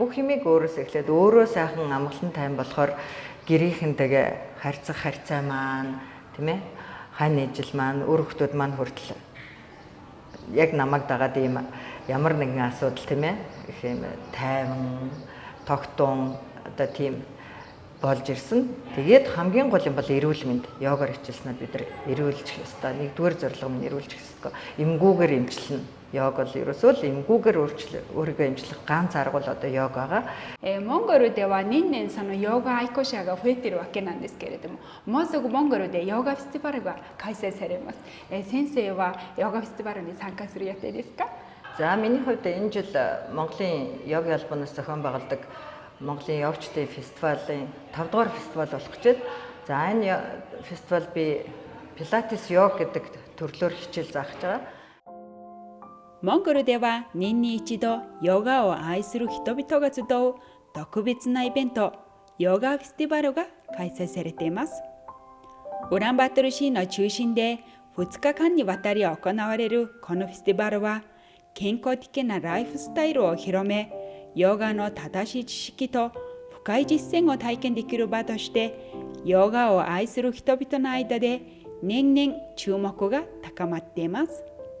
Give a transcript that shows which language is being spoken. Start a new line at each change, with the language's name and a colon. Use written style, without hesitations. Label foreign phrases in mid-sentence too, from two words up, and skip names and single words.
Mongolian: Бүх юмыг өөрөөсөө эхлээд өөрөө сайхан амгалан тайван болохоор гэрийнхэнтэйгээ харьцаа маань тийм ээ хань ижил маань өр хүмүүс маань хүртэл яг намайг дагаад ийм ямар нэгэн асуудал тийм ээ их юм тайван тогтун одоо тийм болж ирсэн. Тэгээд хамгийн гол юм бол эрүүл мэнд. Йогоор хичээлснээр бид нар эрүүлжих ёстой. Нэгдүгээр зорилго нь эрүүлжих ёстой. Эмгүүгээр эмчилнэ. Йог бол ерөөсөө л эмгүүгээр өөрийгөө эмчлэх ганц арга бол одоо йог байгаа.
Japanese: モンゴルでは年々そのヨガ愛好者が増えているわけなんですけれども、もうすぐモンゴルでヨガフェスティバルが開催されます。先生はヨガフェスティバルに参加する予定ですか？
Mongolian: За миний хувьд энэ жил Монголын йогийн албанаас зохион байгуулдаг Монголын йогчдын фестивалийн 5 дугаар фестивал болох гэж байна. За энэ фестивал би Pilates йог гэдэг төрлөөр хичээл заах гэж байгаа.
Japanese: モンゴルでは年に一度ヨガを愛する人々が集う特別なイベント、ヨガフェスティバルが開催されています。ウランバートル市の中心で2日間にわたり行われるこのフェスティバルは、健康的なライフスタイルを広め、ヨガの正しい知識と深い実践を体験できる場として、ヨガを愛する人々の間で年々注目が高まっています。